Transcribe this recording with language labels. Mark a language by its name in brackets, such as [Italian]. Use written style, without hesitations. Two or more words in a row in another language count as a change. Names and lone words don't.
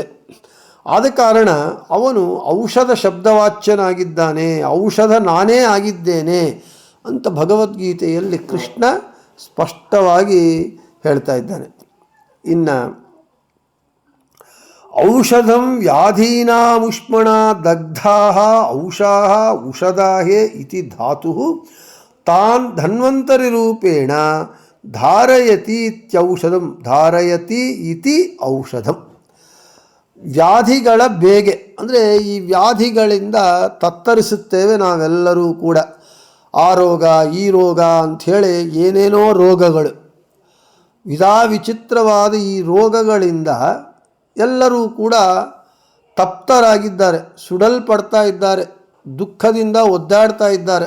[Kannada] ಆದ ಕಾರಣ ಅವನು ಔಷಧ ಶಬ್ದವಾಚ್ಯನಾಗಿದ್ದಾನೆ, ಔಷಧ ನಾನೇ ಆಗಿದ್ದೇನೆ ಅಂತ ಭಗವದ್ಗೀತೆಯಲ್ಲಿ ಕೃಷ್ಣ ಸ್ಪಷ್ಟವಾಗಿ ಹೇಳ್ತಾ ಇದ್ದಾನೆ. [Sanskrit] ಇನ್ನು ಔಷಧಂ ವ್ಯಾಧೀನಾಮುಷ್ಮಣ ದಗ್ಧಾಃ ಔಷಾಃ ಉಷಧಾಹೇ ಇತಿ ಧಾತುಃ ತಾನ್ ಧನ್ವಂತರಿ ರೂಪೇಣ ಧಾರಯತಿ ಇತ್ಯೌಷಧಂ ಧಾರಯತಿ ಇತಿ ಔಷಧಂ. [Kannada] ವ್ಯಾಧಿಗಳ ಬೇಗೆ ಅಂದರೆ ಈ ವ್ಯಾಧಿಗಳಿಂದ ತತ್ತರಿಸುತ್ತೇವೆ ನಾವೆಲ್ಲರೂ ಕೂಡ. ಆ ರೋಗ ಈ ರೋಗ ಅಂಥೇಳಿ ಏನೇನೋ ರೋಗಗಳು, ವಿಚಿತ್ರವಾದ ಈ ರೋಗಗಳಿಂದ ಎಲ್ಲರೂ ಕೂಡ ತಪ್ತರಾಗಿದ್ದಾರೆ, ಸುಡಲ್ಪಡ್ತಾ ಇದ್ದಾರೆ, ದುಃಖದಿಂದ ಒದ್ದಾಡ್ತಾ ಇದ್ದಾರೆ.